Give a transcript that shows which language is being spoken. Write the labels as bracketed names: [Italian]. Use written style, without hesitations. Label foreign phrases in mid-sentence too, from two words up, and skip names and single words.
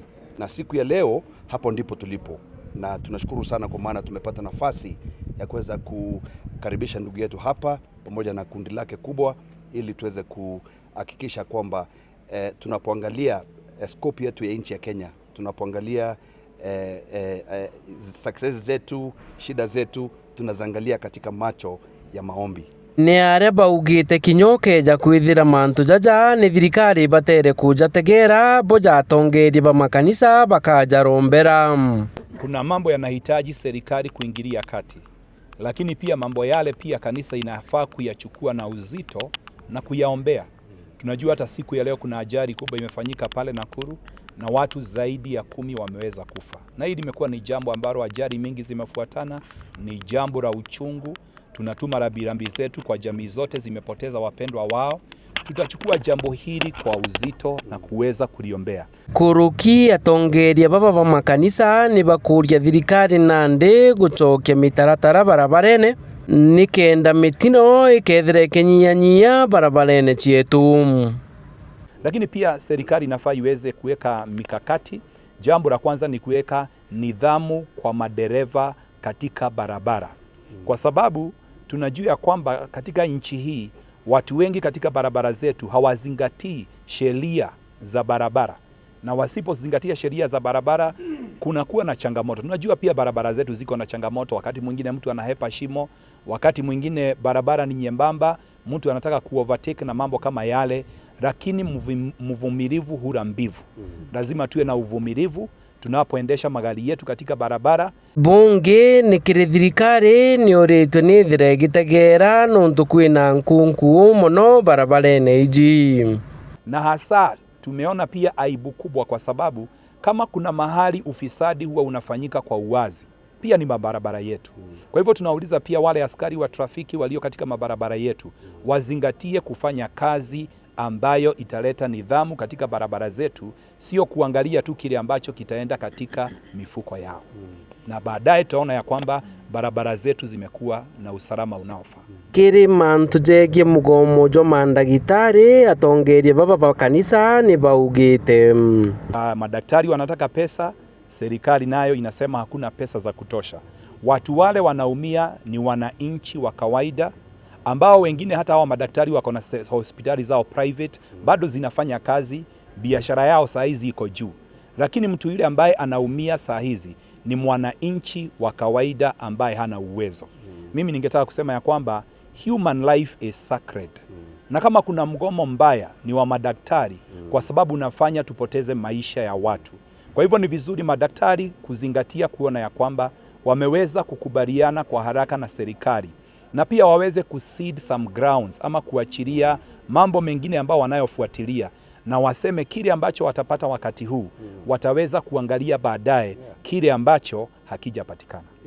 [Swahili] Na siku ya leo hapo ndipo tulipo, na tunashukuru sana kwa maana tumepata nafasi ya kuweza kukaribisha ndugu yetu hapa pamoja na kundi lake kubwa, ili tuweze kuhakikisha kwamba tunapoangalia scope yetu ya nchi ya Kenya, tunapoangalia success zetu, shida zetu, tunazangalia katika macho ya maombi. [Meru] Ni aria baugite kinyoke ja kwithira mantu jaja ni thirikari batere kuja tegera boja tongeria ba makanisa bakaja rombera. [Swahili] Kuna mambo yanahitaji serikali kuingilia kati, lakini pia mambo yale pia kanisa inafaa kuyachukua na uzito na kuyaombea. Tunajua hata siku ya leo kuna ajali kubwa imefanyika pale Nakuru na watu zaidi ya 10 wameweza kufa. Na hili limekuwa ni jambo ambalo ajali mingi zimefuatana, ni jambo la uchungu. Tunatuma rambirambi zetu kwa jamii zote zimepoteza wapendwa wao. Tutachukua jambo hili kwa uzito na kuweza kuliombea. [Meru] Kuruki atongeria baba ba makanisa ni bakuria thirikari nande gucokia mitaratara barabarene nikenda mitino ikethire kenyanyia barabarene cietu. [Swahili] Lakini pia serikali inafaa iweze kuweka mikakati. Jambo la kwanza ni kuweka nidhamu kwa madereva katika barabara, kwa sababu tunajua kwamba katika nchi hii watu wengi katika barabara zetu hawazingatii sheria za barabara, na wasipozingatia sheria za barabara kunakuwa na changamoto. Tunajua pia barabara zetu ziko na changamoto, wakati mwingine mtu anahepa shimo, wakati mwingine barabara ni nyembamba, mtu anataka kuovertake na mambo kama yale, lakini mvumilivu hula mbivu. Lazima tuwe na uvumilivu tunapoendesha magari yetu katika barabara. [Meru] Bunge ni thirikari ni oritwe ni thire gitegera nontu kwina nkunku muno barabarene iji. [Swahili] Na hasa tumeona pia aibu kubwa, kwa sababu kama kuna mahali ufisadi huwa unafanyika kwa uwazi, pia ni mabarabara yetu. Kwa hivyo tunauliza pia wale askari wa trafiki walio katika mabarabara yetu wazingatie kufanya kazi ambayo italeta nidhamu katika barabara zetu, sio kuangalia tu kile ambacho kitaenda katika mifuko yao. Na baadaye tutaona ya kwamba barabara zetu zimekuwa na usalama unaofaa. [Meru] Kiri mantu jegie mugomo jwa mandagitari atongeria baba ba kanisa ni baugite. [Swahili] Madaktari wanataka pesa, serikali nayo inasema hakuna pesa za kutosha. Watu wale wanaumia ni wananchi wa kawaida, ambao wengine hata hawa madaktari wako na hospitali zao private, bado zinafanya kazi, biashara yao saa hizi iko juu. Lakini mtu yule ambaye anaumia saa hizi ni mwananchi wa kawaida ambaye hana uwezo. Mimi ningetaka kusema ya kwamba [English] human life is sacred. [Swahili] Na kama kuna mgomo mbaya ni wa madaktari, kwa sababu unafanya tupoteze maisha ya watu. Kwa hivyo ni vizuri madaktari kuzingatia kuona ya kwamba wameweza kukubaliana kwa haraka na serikali, na pia waweze kucede [English] some grounds [Swahili] ama kuachilia mambo mengine ambao wanayofuatilia, na waseme kile ambacho watapata wakati huu wataweza kuangalia baadaye kile ambacho hakijapatikana.